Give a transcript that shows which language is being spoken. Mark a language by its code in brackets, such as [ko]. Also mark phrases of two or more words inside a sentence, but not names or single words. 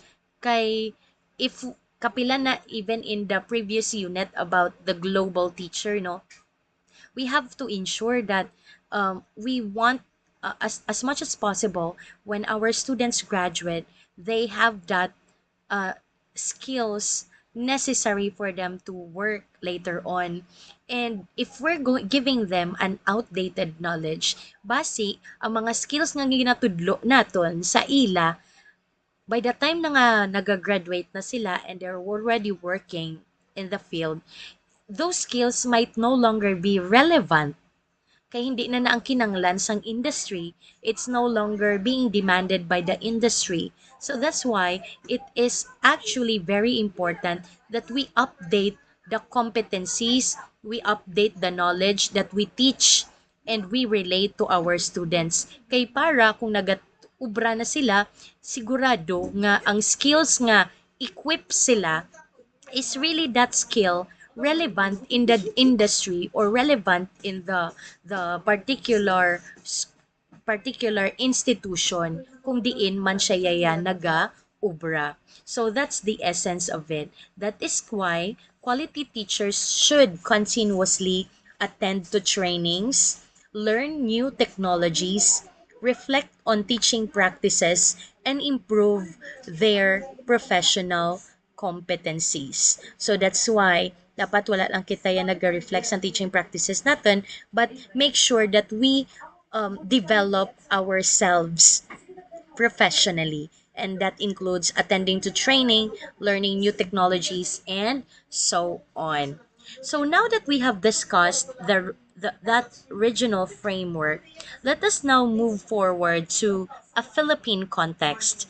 [en] Kay if [hil] kapila na [en] even in the previous unit about the global teacher, no, we have to ensure that we want as much as possible when our students graduate, they have that uh, skills necessary for them to work later on. And if we're giving them an outdated knowledge, [hil] basi ang mga skills nga ginatudlo naton sa ila, [en] by the time [hil] na nga nag-graduate na sila [en] and they're already working in the field, those skills might no longer be relevant [hil] kaya hindi na ang kinanglan sang [en] industry. It's no longer being demanded by the industry. So that's why it is actually very important that we update the competencies, we update the knowledge that we teach and we relate to our students. [hil] Kay para kung ubra na sila, sigurado nga ang skills nga equip sila [en] is really that skill relevant in the industry or relevant in the particular institution [hil] kung diin man siya yaya naga-ubra. [en] So that's the essence of it. That is why quality teachers should continuously attend to trainings, learn new technologies, reflect on teaching practices, and improve their professional competencies. So that's why [hil] dapat wala lang kita yan nag-reflect sa [en] teaching practices [hil] natin, [en] but make sure that we develop ourselves professionally. And that includes attending to training, learning new technologies, and so on. So now that we have discussed that regional framework, let us now move forward to a Philippine context.